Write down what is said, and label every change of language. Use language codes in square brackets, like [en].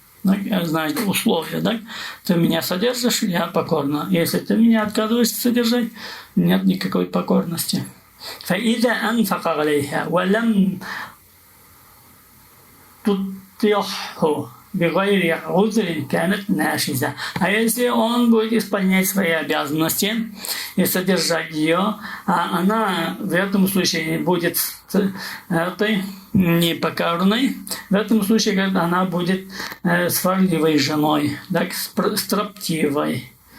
[ru] Знаете, условия, да? Ты меня содержишь, я покорна. Если ты меня отказываешься содержать, нет никакой покорности. [ar] فإذا أنفق عليها ولم تطيعه بغير عذر كانت ناشزة. [ru] А если он будет исполнять свои обязанности и содержать ее, а она в этом случае будет этой непокорной, в этом случае, говорит, она будет сварливой женой, так, строптивой.